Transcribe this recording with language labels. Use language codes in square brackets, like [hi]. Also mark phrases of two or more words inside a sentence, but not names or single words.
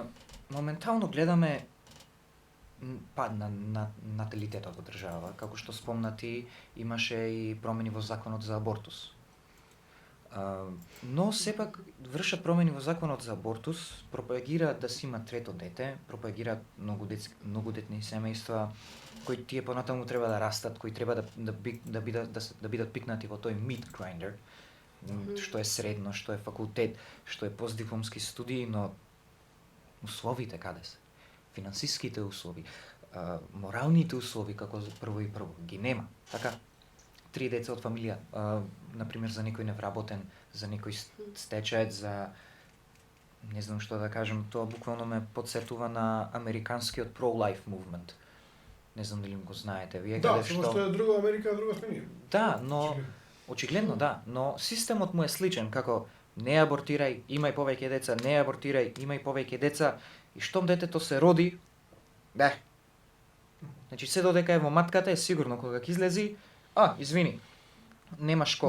[mk] Моментално гледаме пад на наталитетот во држава, како што спомнати, имаше и промени во законот за абортус. Но сепак вршат промени во законот за абортус, пропагираат да си има трето дете, пропагираат многодетни семејства, кои тие понатаму треба да растат, кои треба да бидат пикнати во тој [en] meat grinder, [mk] што е средно, што е факултет, што е постдипломски студии, но условите каде се? Финансиските услови, моралните услови како за прво и прво ги нема. Така, 3 деца од фамилија, например за некој невработен, за некој стечаец, за не знам што да кажем, тоа буквално ме потсетува на американскиот [en] pro-life movement. [mk] Не знам дали го знаете вие, Да, каде само што е друга Америка, друга сме ние. Да, но очигледно да, но системот му е сличен, како не абортирај, имај повеќе деца, не абортирај, имај повеќе деца, и штом детето се роди, значи се додека е во матката е сигурно кога ќе излези, извини, немаш школа,